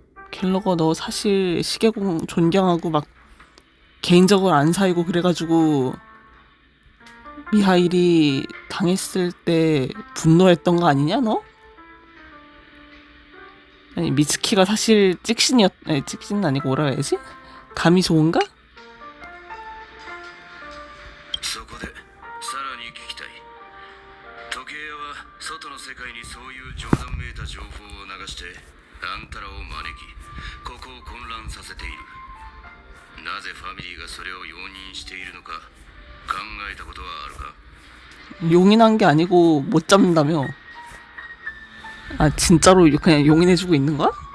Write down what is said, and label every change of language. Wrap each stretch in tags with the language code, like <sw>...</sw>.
<ko>갤러거 너 사실 시계공 존경하고 막 개인적으로 안 사이고 그래가지고 미하일이 당했을 때 분노했던 거 아니냐 너? 아니 미츠키가 사실 찍신은 아니고 뭐라 해야지? 감이 좋은가?</ko> <ja>そこでさらに聞きたい。時計屋は外の世界にそういう冗談めいた情報を流してあんたらを招きここを混乱させている。なぜファミリーがそれを容認しているのか考えたことはあるか？</ja> <ko>용인한 게 아니고 못 잡는다며. 아 진짜로 그냥 용인해주고 있는 거야?</ko>